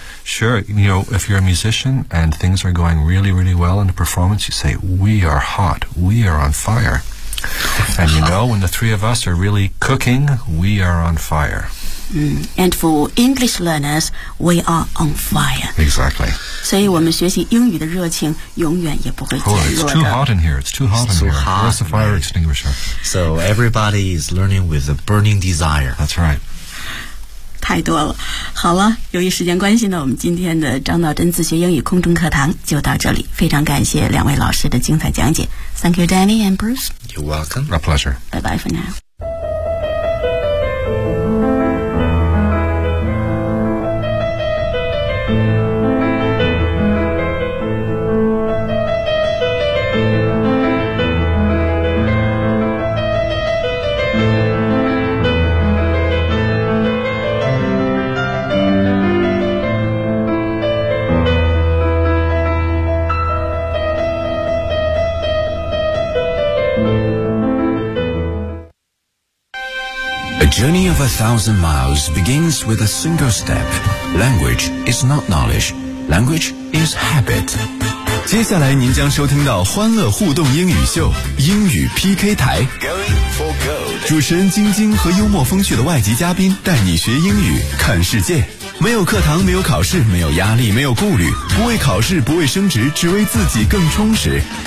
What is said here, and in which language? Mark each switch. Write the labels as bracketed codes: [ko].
[en] Sure, you know, if you're a musician and things are going really, really well in a performance, you say, we are hot, we are on fire. And you know, when the three of us are really cooking, we are on fire. And for English learners, we are on fire. Exactly. [zh] 所以我们学习英语的热情永远也不会减弱的。 [en] Oh, it's too hot in here, it's too hot in here. Where's the fire extinguisher? So everybody is learning with a burning desire. That's right. [zh] 太多了。好了，由于时间关系呢，我们今天的张道真自学英语空中课堂就到这里。非常感谢两位老师的精彩讲解。 [en] Thank you, Danny and Bruce. You're welcome. A pleasure. Bye-bye for now. Journey of 1,000 miles begins with a single step. Language is not knowledge. Language is habit. [zh] 接下来您将收听到欢乐互动英语秀英语 PK 台 [en] Going for gold. [zh] 主持人晶晶和幽默风趣的外籍嘉宾带你学英语看世界。没有课堂，没有考试，没有压力，没有顾虑，不为考试，不为升职，只为自己更充实。